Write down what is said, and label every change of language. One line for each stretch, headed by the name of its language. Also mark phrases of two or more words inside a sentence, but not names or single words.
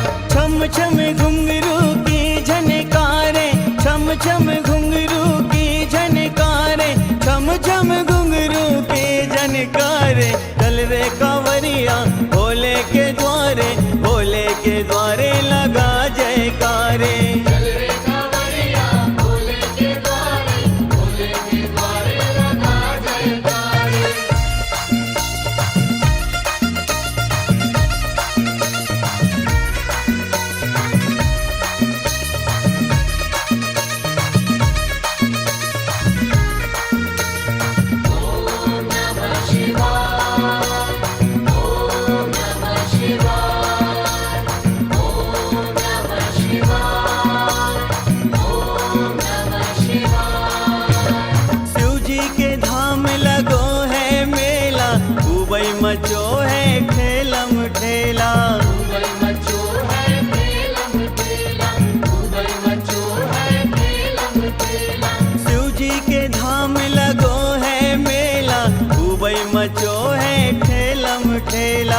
Hindi: छम छम घुंघरू की झनकारे, छम छम घुंघरू की झनकारे, छम छम घुंघरू की झनकारे। चल रे कांवरिया भोले के द्वारे, भोले के द्वारे लगा जयकारे। चल रे कावड़िया भोले के द्वारे, भोले के द्वारे लगा जयकारे।
Sanskrit: ओम नमः शिवाय, ओम नमः शिवाय, ओम नमः शिवाय, ओम नमः शिवाय।
Bundeli: शिव जी के धाम लगो है मेला, खूबई मचो है ठेलम ठेला। उबल मचो है ठेलम ठेला, उबल मचो है ठेलम ठेला। शिव जी के धाम लगो है मेला, खूबई मचो है ठेलम ठेला।